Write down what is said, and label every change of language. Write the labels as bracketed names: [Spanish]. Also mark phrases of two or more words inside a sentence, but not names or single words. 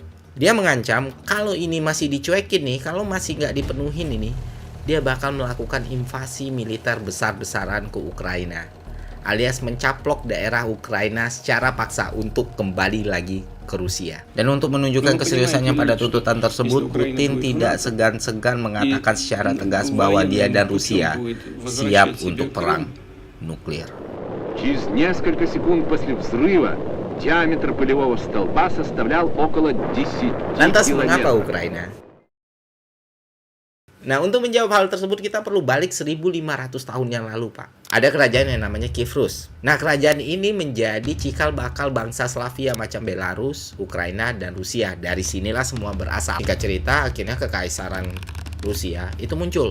[Indonesian] Dia mengancam kalau ini masih dicuekin nih, kalau masih nggak dipenuhin ini, dia bakal melakukan invasi militer besar-besaran ke Ukraina, alias mencaplok daerah Ukraina secara paksa untuk kembali lagi ke Rusia. Dan untuk menunjukkan keseriusannya pada tuntutan tersebut, Putin tidak segan-segan mengatakan secara tegas bahwa dia dan Rusia siap untuk perang nuklir. [Russian] Через несколько секунд после взрыва диаметр полевого столба составлял около 10 [Indonesian] Lantas mengapa [Russian] километров. [Indonesian] Ukraina? Nah, untuk menjawab hal tersebut kita perlu balik 1.500 tahun yang lalu, Pak. Ada kerajaan yang namanya Kiev Rus. Nah, kerajaan ini menjadi cikal bakal bangsa Slavia macam Belarus, Ukraina, dan Rusia. Dari sinilah semua berasal. Singkat cerita, akhirnya kekaisaran Rusia itu muncul.